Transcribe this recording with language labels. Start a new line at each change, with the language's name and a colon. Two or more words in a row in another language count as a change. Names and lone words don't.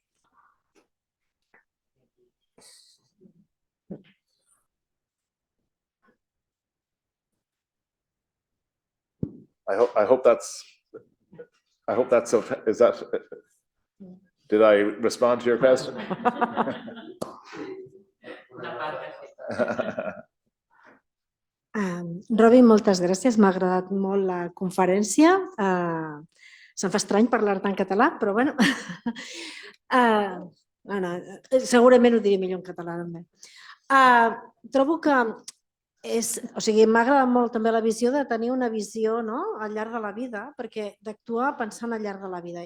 English: I hope that's okay. Is that, did I respond to your question? Robbie,
Catalan: moltes gràcies. M'ha agradat molt la conferència. Se'm fa estrany parlar-te en català, però bueno. Segurament ho diré millor en català també. Trobo que m'ha agradat molt també la visió de tenir una visió al llarg de la vida, perquè d'actuar pensant al llarg de la vida.